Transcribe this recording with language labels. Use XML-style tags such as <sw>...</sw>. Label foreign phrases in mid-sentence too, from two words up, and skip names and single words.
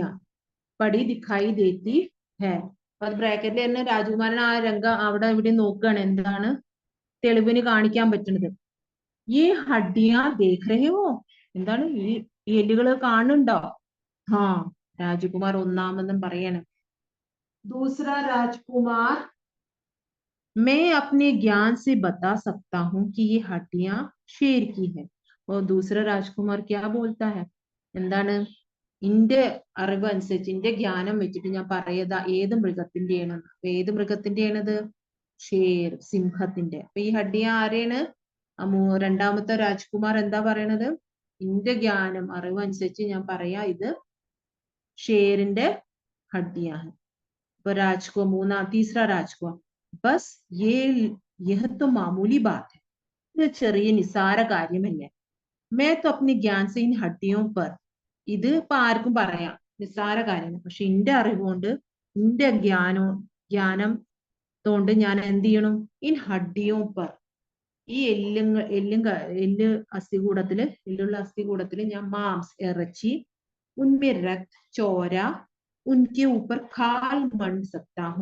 <hi>पड़ी दिखाई देती है.</hi> <ml>അപ്പൊ അത് ബ്രാക്കറ്റിൽ തന്നെ രാജകുമാരൻ ആ രംഗം അവിടെ ഇവിടെ നോക്കുകയാണ്, എന്താണ് തെളിവിന് കാണിക്കാൻ പറ്റുന്നത്. ഈ</ml> <hi>हड्डिया देख रहे हो,</hi> <ml>എന്താണ് ഈ എല്ലുകൾ കാണുന്നുണ്ടോ? ഹാ, രാജകുമാർ ഒന്നാമതും പറയണം.</ml> <hi>दूसरा राजकुमार, मैं अपने ज्ञान से बता सकता हूँ कि ये हड्डियां शेर की है. और दूसरा राजकुमार क्या बोलता है?</hi> <ml>എന്താണ്, ഇന്റെ അറിവ് അനുസരിച്ച്, ഇന്റെ ജ്ഞാനം വെച്ചിട്ട് ഞാൻ പറയതാ ഏത് മൃഗത്തിന്റെയാണ്. ഏത് മൃഗത്തിന്റെയാണത്? ഷേർ, സിംഹത്തിന്റെ. അപ്പൊ ഈ ഹഡ്ഡിയ ആരെയാണ്? രണ്ടാമത്തെ രാജ്കുമാർ എന്താ പറയണത്? ഇന്റെ ജ്ഞാനം, അറിവ് അനുസരിച്ച് ഞാൻ പറയാ ഇത് ഷേറിന്റെ ഹഡ്ഡിയാണ്.</ml> <hi>അപ്പൊ രാജ്കുമാർ तीसरा राजकुमार, बस यह तो मामूली बात है,</hi> <ml>ഇത് ചെറിയ നിസാര കാര്യമല്ലേ.</ml> <hi>मैं तो अपने ज्ञान से इन हड्डियों पर,</hi> <ml>ഇത് ഇപ്പൊ ആർക്കും പറയാം നിസാര കാര്യമാണ്, പക്ഷെ എന്റെ അറിവുകൊണ്ട്, എന്റെ ജ്ഞാനം കൊണ്ട് ഞാൻ എന്ത് ചെയ്യണം?</ml> <hi>इन हड्डियों पर,</hi> <ml>ഈ എല്ല് അസ്ഥികൂടത്തില്, എല്ലുള്ള അസ്ഥികൂടത്തില് ഞാൻ മാംസ്, ഇറച്ചി,</ml> <hi>उनमें रक्त,</hi> <ml>ചോര,</ml> <hi>उनके ऊपर खाल मंड सकता हूँ.</hi>